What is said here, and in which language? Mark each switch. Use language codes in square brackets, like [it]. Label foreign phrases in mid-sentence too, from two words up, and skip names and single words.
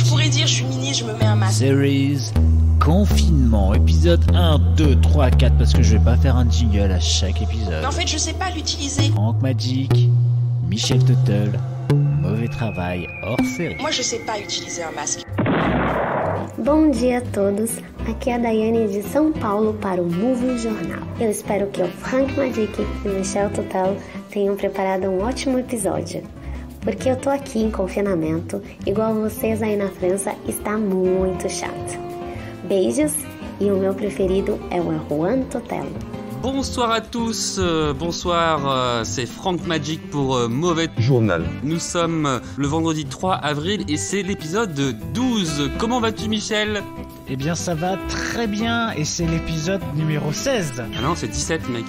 [fr] Je pourrais dire je suis ministre, je me mets un masque. Series Confinement, épisode 1, 2, 3, 4, parce que je vais pas faire un jingle à chaque épisode. Mais en fait je sais pas l'utiliser. Franck Magic, Michel Tuttle, mauvais travail hors série. Moi je sais pas utiliser un masque. [pt] Bom dia a todos, aqui é a Daiane de São Paulo para o Movie Jornal. Eu espero que o Franck Magic e o Michel Tuttle tenham preparado um ótimo episódio. Porque eu tô aqui em confinamento, igual vocês aí na França, está muito chato. Beijos e o meu preferido é o Juan Tuttle. [fr] Bonsoir à tous, bonsoir, c'est Franck Magic pour Mauvais Journal. Nous sommes le vendredi 3 avril et c'est l'épisode 12. Comment vas-tu Michel? Eh bien ça va très bien et c'est l'épisode numéro 16. Ah non, c'est 17 mec.